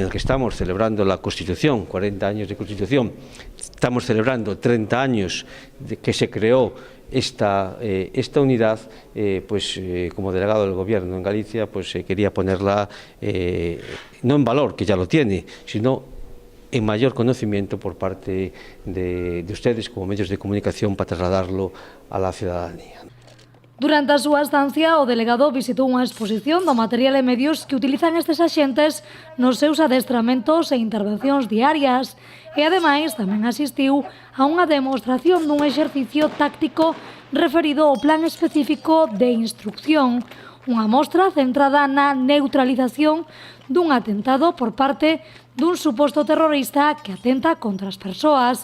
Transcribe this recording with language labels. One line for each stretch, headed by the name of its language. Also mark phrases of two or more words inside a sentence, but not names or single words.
Spanish: el que estamos celebrando la Constitución, 40 años de Constitución, estamos celebrando 30 años de que se creó esta unidad, como delegado del Gobierno en Galicia, quería ponerla no en valor, que ya lo tiene, sino en mayor conocimiento por parte de ustedes como medios de comunicación para trasladarlo a la ciudadanía.
Galician: Durante a súa estancia, o delegado visitou unha exposición do material e medios que utilizan estes axentes nos seus adestramentos e intervencións diarias e, ademais, tamén asistiu a unha demostración dun exercicio táctico referido ao plan específico de instrucción, unha mostra centrada na neutralización dun atentado por parte dun suposto terrorista que atenta contra as persoas.